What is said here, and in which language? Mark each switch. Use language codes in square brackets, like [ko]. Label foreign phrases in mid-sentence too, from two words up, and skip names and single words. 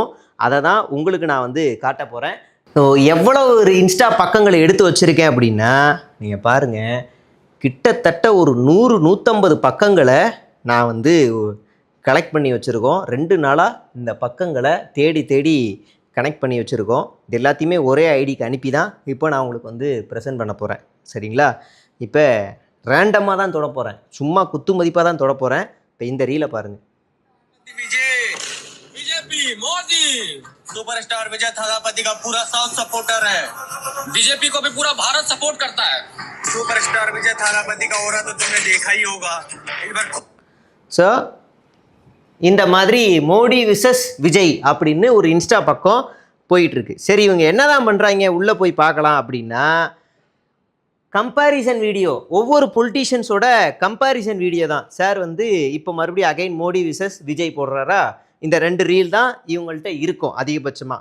[ta] அதை தான் உங்களுக்கு நான் வந்து காட்ட போகிறேன். ஸோ எவ்வளோ ஒரு இன்ஸ்டா பக்கங்களை எடுத்து வச்சுருக்கேன் அப்படின்னா நீங்கள் பாருங்கள், கிட்டத்தட்ட ஒரு 100-150 பக்கங்களை நான் வந்து கலெக்ட் பண்ணி வச்சுருக்கோம். 2 நாளாக இந்த பக்கங்களை தேடி கனெக்ட் பண்ணி வச்சுருக்கோம். இது எல்லாத்தையுமே ஒரே ஐடிக்கு அனுப்பி தான் இப்போ நான் உங்களுக்கு வந்து ப்ரெசென்ட் பண்ண போகிறேன். சரிங்களா? இப்போ ரேண்டமாக தான் தொட போகிறேன், சும்மா குத்து மதிப்பாக தான் தொட போகிறேன். இப்போ இந்த ரீலை பாருங்கள். [hi] बीजेपी मोदी सुपरस्टार विजय थालापति का पूरा [en] south supporter [hi] है, बीजेपी को भी पूरा भारत सपोर्ट करता है. सुपरस्टार विजय थालापति का ओरा तो तुमने देखा ही होगा. [ta] सो இந்த மாதிரி மோடி விசஸ் விஜய் அப்படின்னு ஒரு இன்ஸ்டா பக்கம் போயிட்டுருக்கு. சரி, இவங்க என்னதான் பண்ணுறாங்க உள்ளே போய் பார்க்கலாம் அப்படின்னா, [en] comparison video, [ta] ஒவ்வொரு பொலிட்டீஷியன்ஸோட [en] comparison video [ta] தான். சார் வந்து இப்போ மறுபடியும் அகைன் மோடி விசஸ் விஜய் போடுறாரா, இந்த 2 ரீல் தான் இவங்கள்ட்ட இருக்கும் அதிகபட்சமாக.